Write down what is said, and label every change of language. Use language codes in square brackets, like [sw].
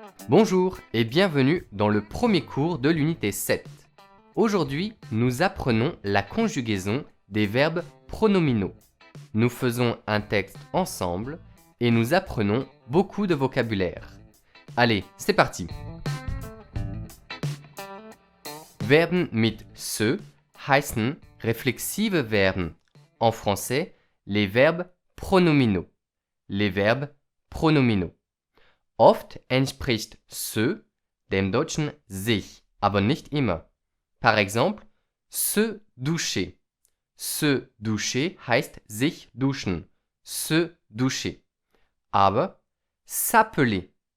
[fr] Bonjour et bienvenue dans le premier cours de l'unité 7. Aujourd'hui, nous apprenons la conjugaison des verbes pronominaux. Nous faisons un texte ensemble et nous apprenons beaucoup de vocabulaire. Allez, c'est parti! [de] Verben mit se heißen reflexive Verben. [fr] En français, les verbes pronominaux. Les verbes pronominaux. [de] Oft entspricht se dem deutschen sich, aber nicht immer. [fr] Par exemple, se doucher. Se doucher [de] heißt sich duschen. [fr] Se doucher. [de] Aber [fr] s'appeler.